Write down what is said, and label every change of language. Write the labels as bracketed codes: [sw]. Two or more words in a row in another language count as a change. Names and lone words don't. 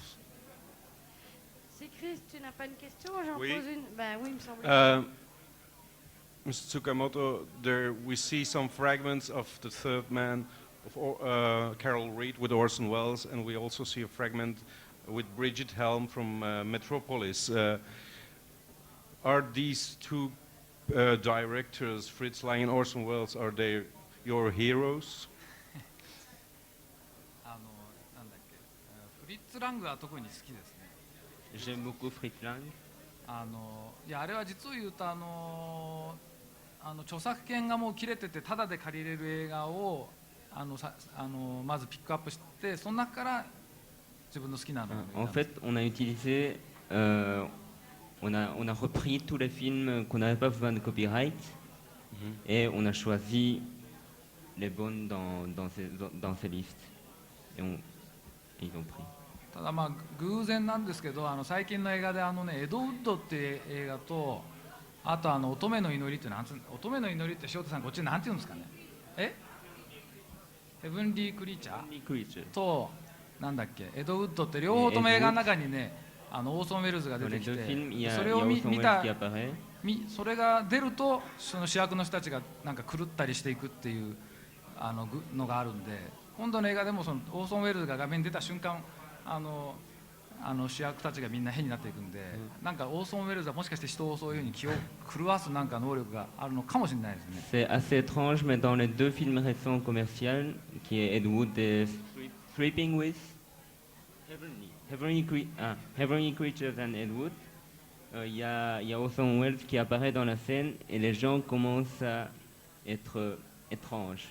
[fr] Si Chris, tu n'as pas une question, j'en Oui. pose une. Ben oui, il me semble. [en] Mr. Tsukamoto, there we see some fragments of The Third Man, of Carol Reed with Orson Welles, and we also see a fragment with Bridget Helm from Metropolis. Are these two directors, Fritz Lang and Orson Welles, are they your heroes? [ja] なんだっけ、フリッツ・ラングは特に好きですね。 [fr] J'aime beaucoup Fritz Lang. [ja] いやあれは実を言うと著作権がもう切れててタダで借りれる映画をまずピックアップして、その中から自分の好きなのを。 [fr] En fait, on a utilisé, on a repris tous les films qu'on n'avait pas besoin de copyright et on a choisi les bonnes dans ces listes et ils ont pris. [ja] ただまあ偶然なんですけど、最近の映画でエド・ウッドっていう映画と、あと乙女の祈りって乙女の祈りって塩田さんこっちなんて言うんですかね。ヘブンリー・クリーチャーとなんだっけ、エド・ウッドって両方とも映画の中にね、オーソン・ウェルズが出てきて、それを見たそれが出るとその主役の人たちがなんか狂ったりしていくっていうのがあるんで、今度の映画でもそのオーソン・ウェルズが画面に出た瞬間主役たちがみんな変になっていくんで、なんかオーソン・ウェルズはもしかして人をそういうふうに気を狂わすなんか能力があるのかもしれないですね。 [fr] C'est assez étrange, mais dans les deux films récents commerciaux, qui est Ed Wood et [en] Sleeping with Heavenly Creatures and Ed Wood, [fr] il y a Orson Welles qui apparaît dans la scène et les gens commencent à être étranges.